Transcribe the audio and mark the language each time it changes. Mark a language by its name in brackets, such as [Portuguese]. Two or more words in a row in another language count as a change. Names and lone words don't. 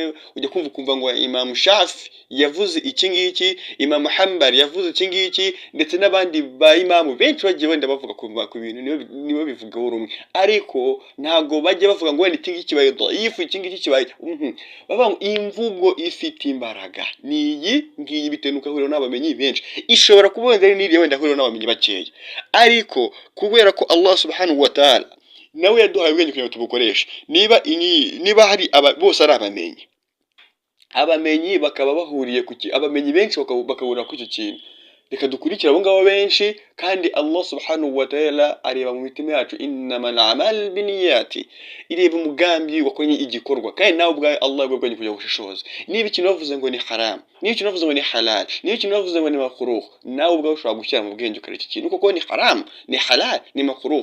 [Kinyarwanda] Ujya kumva ngo Imam Shafi yavuze iki ngiki, Imam Hanbali yavuze iki ngiki, ndetse n'abandi ba imamu benshi bagiye wenda bavuga ku bintu nibo bivugaho rumwe, ariko ntago bajya bavuga ngo wenda iki ngiki kibaye dhaifu, iki ngiki kibaye bavuga ngo imvugo ifite imbaraga niyi ngiyi, bitenuka huriro n'abamenyi benshi. Ishobora kuba wenda n'iriye wenda huriro n'abamenyi bakeya, ariko kubera ko Allah [Arabic] سبحانه وتعالى [Kinyarwanda] nawe yaduhaye ubwenge kugira ngo tubukoreshe. Niba hari bose ari abamenyi bakaba bahuriye ku abamenyi benshi bakabura ku icyo kintu, reka dukurikire abo ngabo benshi, kandi Allah [Arabic] سبحانه وتعالى [Kinyarwanda] areba mu mitima yacu, [Arabic] إنما الأعمال بالنيات, [Kinyarwanda] ireba umugambi wakoranye igikorwa, kandi nawe ubwawe Allah yagwanye kugira gushishoza. Niba ikintu bavuze ngo ni haram, niba ikintu bavuze ngo ni halal, niba ikintu bavuze ngo ni makruh, nawe ubwawe ushobora gushyira mu bwenge ukareka ikintu koko ni haram, ni halal, ni makruh.